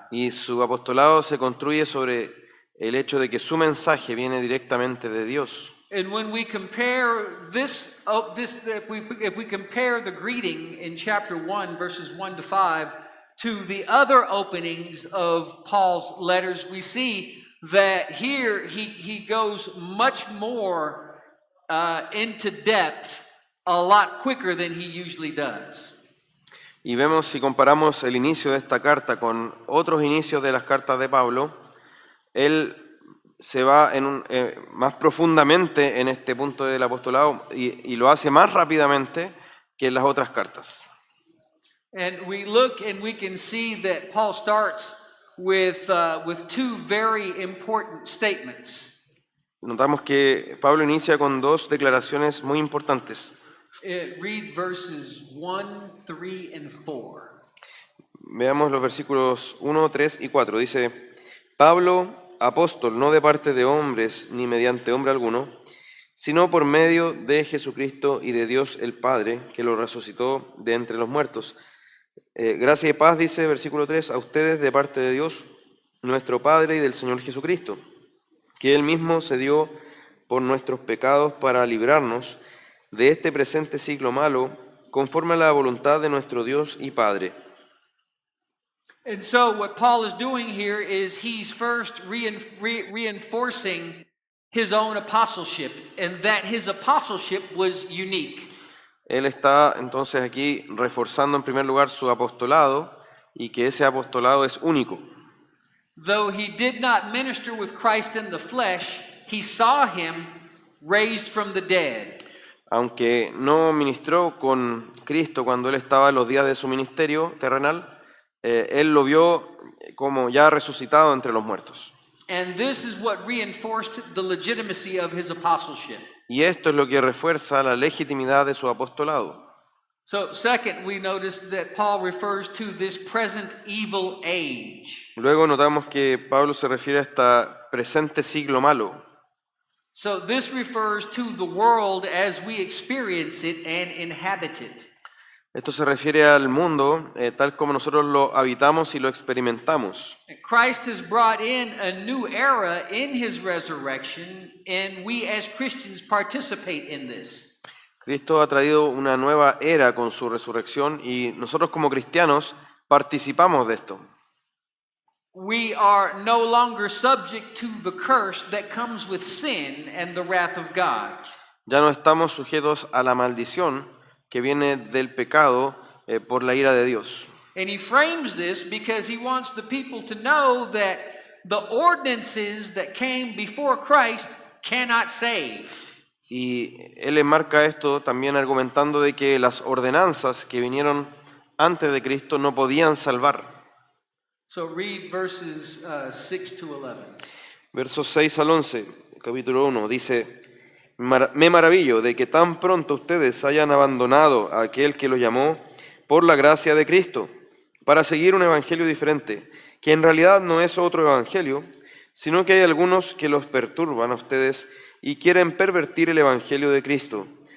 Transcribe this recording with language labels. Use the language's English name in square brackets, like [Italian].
[Spanish] Y su apostolado se construye sobre el hecho de que su mensaje viene directamente de Dios. [English] And when we compare if we compare the greeting in chapter 1, verses 1 to 5, to the other openings of Paul's letters, we see that here he goes much more into depth a lot quicker than he usually does. [Spanish] Y vemos, si comparamos el inicio de esta carta con otros inicios de las cartas de Pablo, él se va más profundamente en este punto del apostolado y lo hace más rápidamente que en las otras cartas. [English] And we look and we can see that Paul starts with two very important statements. [Spanish] Notamos que Pablo inicia con dos declaraciones muy importantes. [English] Read verses 1, 3, and 4. [Spanish] Veamos los versículos 1, 3 y 4. Dice, Pablo, apóstol, no de parte de hombres ni mediante hombre alguno, sino por medio de Jesucristo y de Dios el Padre, que lo resucitó de entre los muertos. Gracia y paz, dice versículo 3, a ustedes de parte de Dios, nuestro Padre y del Señor Jesucristo, que Él mismo se dio por nuestros pecados para librarnos de este presente siglo malo, conforme a la voluntad de nuestro Dios y Padre. [English] And so what Paul is doing here is he's first reinforcing his own apostleship, and that his apostleship was unique. [Spanish] Él está entonces aquí reforzando en primer lugar su apostolado y que ese apostolado es único. [English] Though he did not minister with Christ in the flesh, he saw him raised from the dead. [Spanish] Aunque no ministró con Cristo cuando él estaba en los días de su ministerio terrenal, él lo vio como ya resucitado entre los muertos. [English] And this is what reinforced the legitimacy of his apostleship. [Spanish] Y esto es lo que refuerza la legitimidad de su apostolado. [English] So, second, we notice that Paul refers to this present evil age. [Spanish] Luego notamos que Pablo se refiere a este presente siglo malo. [English] So, this refers to the world as we experience it and inhabit it. [Spanish] Esto se refiere al mundo tal como nosotros lo habitamos y lo experimentamos. [English] Christ has brought in a new era in his resurrection, and we as Christians participate in this. [Spanish] Cristo ha traído una nueva era con su resurrección y nosotros como cristianos participamos de esto. [English] We are no longer subject to the curse that comes with sin and the wrath of God. [Spanish] Ya no estamos sujetos a la maldición que viene del pecado por la ira de Dios. [English] And he frames this because he wants the people to know that the ordinances that came before Christ cannot save. [Spanish] Y él enmarca esto también argumentando de que las ordenanzas que vinieron antes de Cristo no podían salvar. [English] So read verses 6 to 11. [Spanish] Versos 6 al 11, capítulo 1, dice, me maravillo de que tan pronto ustedes hayan abandonado a aquel que los llamó por la gracia de Cristo, para seguir un evangelio diferente, que en realidad no es otro evangelio, sino que hay algunos que los perturban a ustedes y quieren pervertir el evangelio de Cristo.